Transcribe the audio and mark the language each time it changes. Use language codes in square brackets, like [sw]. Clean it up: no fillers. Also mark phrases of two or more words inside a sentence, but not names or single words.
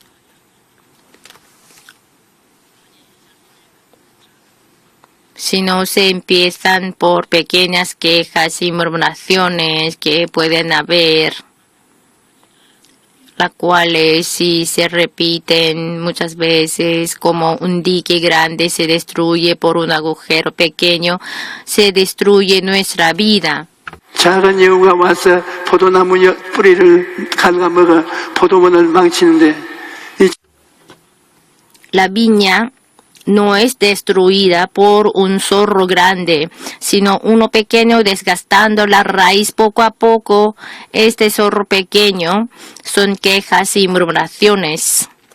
[es] Sino se empiezan por pequeñas quejas y murmuraciones que pueden haber, las cuales si se repiten muchas veces, como un dique grande se destruye por un agujero pequeño, se destruye nuestra vida. [ko] 작은 여우가 와서 포도나무 뿌리를 갉아먹어 포도원을 망치는데 [es] La viña no es destruida por un zorro grande, sino uno pequeño desgastando la raíz poco a poco. Este zorro pequeño son quejas y murmuraciones.